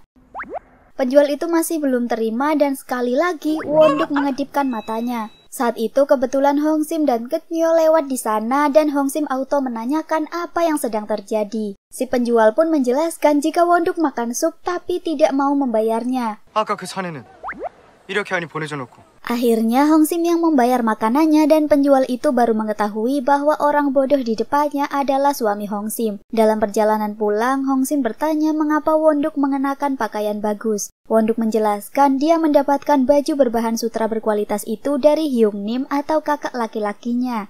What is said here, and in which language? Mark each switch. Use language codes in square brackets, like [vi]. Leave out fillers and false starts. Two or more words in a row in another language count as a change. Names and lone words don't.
[id] Penjual itu masih belum terima dan sekali lagi Wonduk mengedipkan matanya. Saat itu kebetulan Hongsim dan Ketnyo lewat di sana dan Hongsim auto menanyakan apa yang sedang terjadi. Si penjual pun menjelaskan jika Wonduk makan sup tapi tidak mau membayarnya. [ko] 아까 그 사내는 이렇게 하니 보내줘놓고. [id] Akhirnya Hongsim yang membayar makanannya dan penjual itu baru mengetahui bahwa orang bodoh di depannya adalah suami Hongsim. Dalam perjalanan pulang, Hongsim bertanya mengapa Wonduk mengenakan pakaian bagus. Wonduk menjelaskan dia mendapatkan baju berbahan sutra berkualitas itu dari [ko] 형님 [id] atau kakak laki-lakinya.